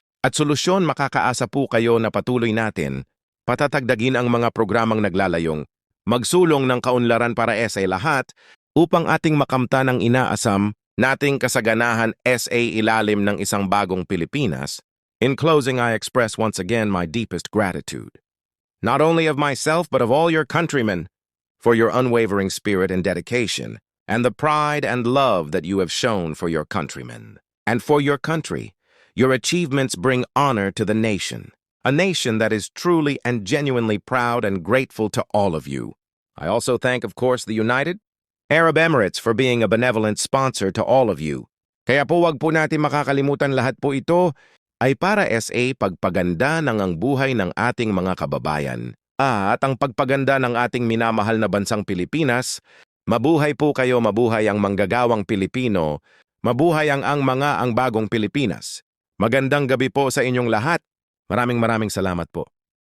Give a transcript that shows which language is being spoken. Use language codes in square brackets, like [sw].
[tl] At solusyon makakaasa po kayo na patuloy natin patatagdagin ang mga programang naglalayong magsulong ng kaunlaran para sa lahat upang ating makamtan ang inaasam nating kasaganahan sa ilalim ng isang bagong Pilipinas. [en] In closing, I express once again my deepest gratitude, not only of myself but of all your countrymen, for your unwavering spirit and dedication, and the pride and love that you have shown for your countrymen. And for your country, your achievements bring honor to the nation. A nation that is truly and genuinely proud and grateful to all of you. I also thank, of course, the United Arab Emirates for being a benevolent sponsor to all of you. [tl] Kaya po wag po natin makakalimutan lahat po ito ay para sa pagpaganda ng ang buhay ng ating mga kababayan. At ang pagpaganda ng ating minamahal na bansang Pilipinas, mabuhay po kayo, mabuhay ang manggagawang Pilipino, mabuhay ang bagong Pilipinas. Magandang gabi po sa inyong lahat. Maraming salamat po.